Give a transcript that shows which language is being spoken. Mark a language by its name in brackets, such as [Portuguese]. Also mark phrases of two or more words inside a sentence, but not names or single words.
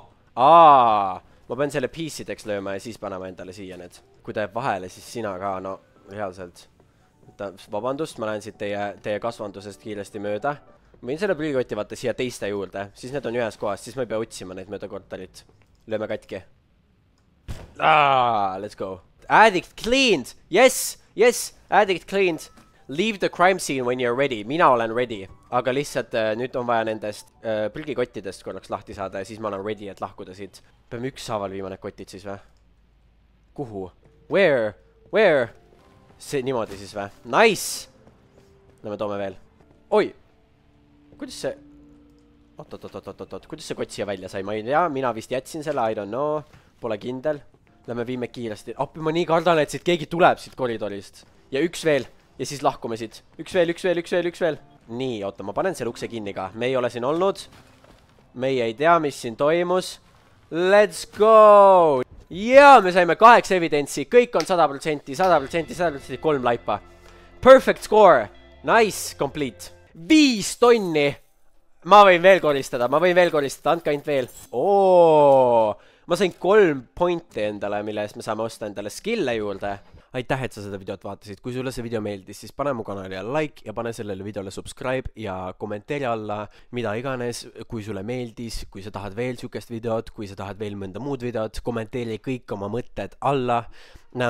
[Estonian] Ma pean selle piece-ideks lööma ja siis panema endale siia need. Kui ta jääb vahele, siis sina ka, no reaalselt. Vabandust, ma lähen siit teie kasvandusest kiiresti mööda. Ma võin selle prügikotti vaata siia teiste juurde. Siis need on ühes kohas, siis ma ei pea otsima neid mööda korterit. Lööme katki. [English] Let's go. Addict cleaned! Yes! Addict cleaned! Leave the crime scene when you're ready. [Estonian] Mina olen ready. Aga lihtsalt nüüd on vaja nendest prügikottidest korraks lahti saada ja siis ma olen ready, et lahkuda siit. Peame ükshaaval viima need kotid siis või? Kuhu? Where? See niimoodi siis või? Nice! No me toome veel. Oi! Kuidas see... Oot. Kuidas see kott siia välja sai? Ma ei tea, mina vist jätsin selle, [English] I don't know. [Estonian] Pole kindel. Lähme viime kiiresti. Appi, ma nii kardan, et siit keegi tuleb siit koridorist. Ja üks veel. Ja siis lahkume siit. Üks veel. Nii, oota, ma panen selle ukse kinni ka. Me ei ole siin olnud. Meie ei tea, mis siin toimus. [English] Let's go! [Estonian] Jaa, me saime 8 evidence'i, kõik on 100%, 3 laipa. [English] Perfect score, nice, complete. [Estonian] 5 tonni. Ma võin veel koristada, andke ainult veel. Ma sain 3 pointi endale, mille eest me saame osta endale skill'e juurde. Aitäh, et sa seda videot vaatasid. Kui sulle see video meeldis, siis pane mu kanalile like ja pane sellele videole subscribe ja kommenteeri alla mida iganes, kui sulle meeldis, kui sa tahad veel sükest videot, kui sa tahad veel mõnda muud videot, kommenteeri kõik oma mõtted alla.